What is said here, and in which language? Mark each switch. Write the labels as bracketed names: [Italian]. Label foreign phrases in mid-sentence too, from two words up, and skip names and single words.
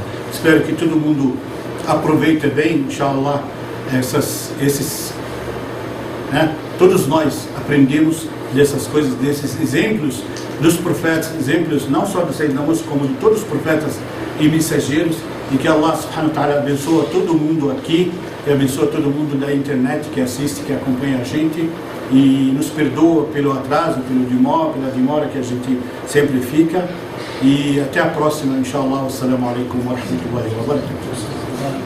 [Portuguese] Espero que todo mundo aproveite bem, inshallah, né? Todos nós aprendemos dessas coisas, desses exemplos dos profetas, exemplos não só do Sayyidina Musa, como de todos os profetas e mensageiros, e que Allah [Arabic] سبحانه وتعالى [Portuguese] abençoa todo mundo aqui, e abençoa todo mundo da internet que assiste, que acompanha a gente, e nos perdoa pelo atraso, pela demora que a gente sempre fica. E até a próxima, inshallah. [Arabic] السلام عليكم ورحمة الله وبركاته.